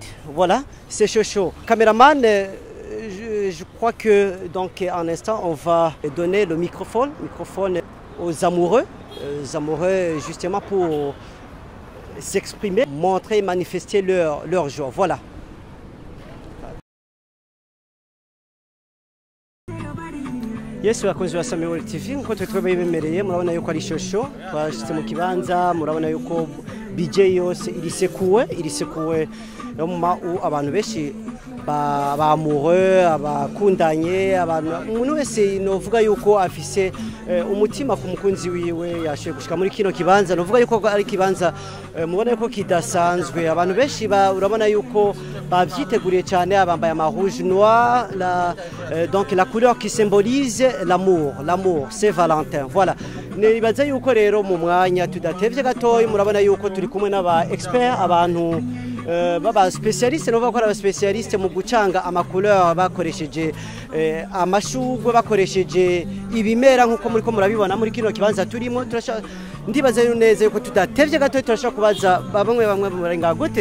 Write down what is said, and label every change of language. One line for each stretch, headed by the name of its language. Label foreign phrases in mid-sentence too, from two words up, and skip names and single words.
French: Voilà, c'est chaud. Caméraman, je crois que donc en instant on va donner le microphone aux amoureux justement pour s'exprimer, montrer, manifester leur joie. Voilà.
Rundi: Yesu abakunzi ba Samuel TV nkuko twabibemereye murabona yuko ari shosho twashitse mu kibanza murabona yuko BJ yose irisekuwe abantu benshi bamure abakundanye abantu umuntu wese novuga yuko afise umutima ku mukunzi wiwe yashoye gushika muri kino kibanza novuga yuko ari kibanza mubona yuko kidasanzwe abantu benshi urabona yuko bavyiteguriye cyane abambaye ama
French: rouge noir donc la couleur qui symbolise l'amour c'est Valentin. Voilà,
Rundi: nibaza yuko rero mu mwanya tudatevye gatoyi murabona yuko turi kumwe n'aba expert abantu baba specialiste no bakora aba specialiste mu gucanga ama couleur bakoresheje amashugwe bakoresheje ibimera nkuko muri ko murabibona muri kino kibanza turimo ndibaza neza yuko tudatevye gatoyi turashaka kubaza bamwe murenga gute.